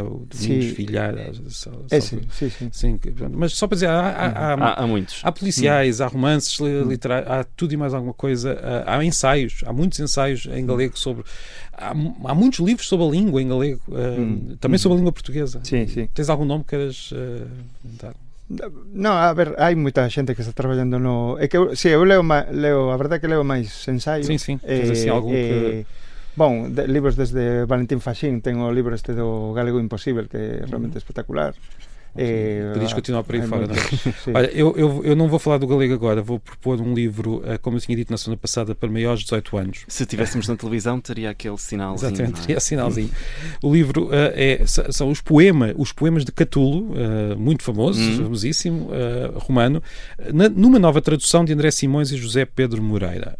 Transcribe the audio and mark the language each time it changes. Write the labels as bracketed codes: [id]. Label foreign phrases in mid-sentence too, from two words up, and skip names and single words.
[pt] O Domingos Filhar. Sim, mas só para dizer, há muitos. Há policiais, há romances literários, há tudo e mais alguma coisa. Há ensaios, há muitos ensaios em galego sobre... Há muitos livros sobre a língua em galego, também sobre a língua portuguesa. Sim. Tens algum nome que queres dar? [gl] No, a ver, hai moita xente que está traballando no... É que eu leo, a verdade é que leo máis ensaios. [pt] Sim. Tens assim algum que... [gl] Bom, libros desde Valentín Faxín, tengo o libro este do Galego Imposível, que é realmente espectacular. [pt] Podias continuar por aí fora, não é? Olha, eu não vou falar do galego agora, vou propor um livro, como eu tinha dito na semana passada, para maiores de 18 anos. Se estivéssemos na televisão, teria aquele sinalzinho. Exatamente, teria sinalzinho. O livro são os poemas de Catulo, muito famoso, famosíssimo, romano, numa nova tradução de André Simões e José Pedro Moreira.